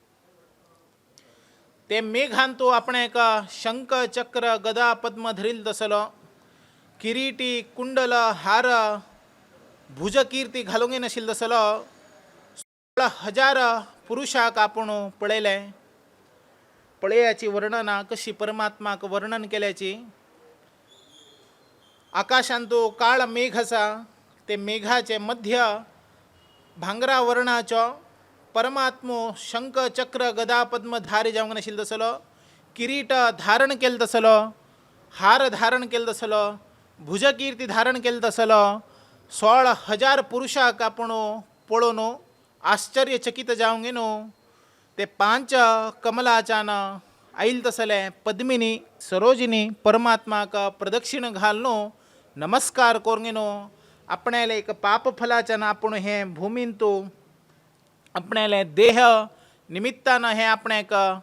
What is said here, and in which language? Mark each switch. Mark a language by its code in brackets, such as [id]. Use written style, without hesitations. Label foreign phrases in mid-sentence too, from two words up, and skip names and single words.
[kok] ते मेघान तूं आपणाक शंख चक्र गदा पद्म धरिल्लो तसलो किरीटी कुंडल हार भुजकीर्ती घालूंक नाशिल्लो तसलो 16,000 पुरुषाक आपूण पळयले पळयाची वर्णना कशी परमात्माक वर्णन केल्याची आकाशांत तो काळ मेघ आसा ते मेघाचे मध्य भांगरा वर्णाचो परमात्मो शंख चक्र गदा पद्म धारी जावंक नाशिल्लो तसलो किरीट धारण केलो तसलो हार धारण केलो तसलो भुजकीर्ती धारण केलो तसलो 16,000 पुरुषाक आपूण पळोवन आश्चर्यचकित जावंक न्हू ते 5 कमलाच्यान आयिल्ले तसले पद्मिनी सरोजिनी परमात्माक प्रदक्षिण घालून नमस्कार करूंक न्हू आपणाले एक पाप फलाच्यान आपूण हें भुमीन तूं आपणाले देह निमित्तान हें आपणाक